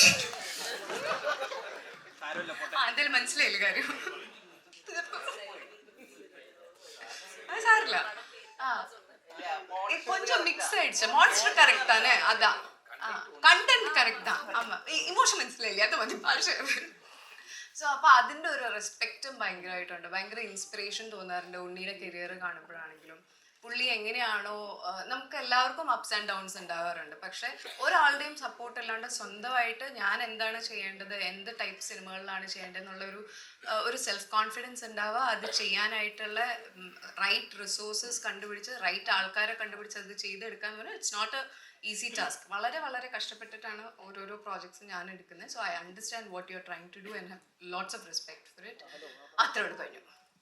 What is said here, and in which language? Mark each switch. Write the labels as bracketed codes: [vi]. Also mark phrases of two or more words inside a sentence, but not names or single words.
[ml] എന്തായാലും മനസ്സിലായില്ല കാര്യം. കുഴപ്പമില്ല. [ta] ആ கொஞ்சம் மிக்ஸ் ஆயிடுச்சு. [en] monster correct [ta] தானே? அதான் [en] content correct [ta] தான். [ml] ஆமா ഇമോഷൻ മനസ്സിലായില്ലേ? അത് മതി ഭാഷ. സോ അപ്പൊ അതിന്റെ ഒരു റെസ്പെക്റ്റും ഭയങ്കരമായിട്ടുണ്ട്. ഭയങ്കര ഇൻസ്പിറേഷൻ തോന്നാറുണ്ട് ഉണ്ണിയുടെ കരിയർ കാണുമ്പോഴാണെങ്കിലും. പുള്ളി എങ്ങനെയാണോ, നമുക്ക് എല്ലാവർക്കും [en] ups and downs [ml] ഉണ്ടാവാറുണ്ട്. പക്ഷെ ഒരാളുടെയും സപ്പോർട്ട് അല്ലാണ്ട് സ്വന്തമായിട്ട് ഞാൻ എന്താണ് ചെയ്യേണ്ടത്, എന്ത് ടൈപ്പ് സിനിമകളിലാണ് ചെയ്യേണ്ടത് എന്നുള്ളൊരു ഒരു [en] self confidence [ml] ഉണ്ടാവുക. അത് ചെയ്യാനായിട്ടുള്ള [en] right resources [ml] കണ്ടുപിടിച്ച് റൈറ്റ് ആൾക്കാരെ കണ്ടുപിടിച്ച് അത് ചെയ്തെടുക്കാൻ പറഞ്ഞാൽ [en] it's not a easy task. [ml] വളരെ വളരെ കഷ്ടപ്പെട്ടിട്ടാണ് ഓരോരോ പ്രോജക്ട്സ് ഞാൻ എടുക്കുന്നത്. [en] So I understand what you are trying to do and have lots of respect for it. [ml] അത്ര കഴിഞ്ഞു.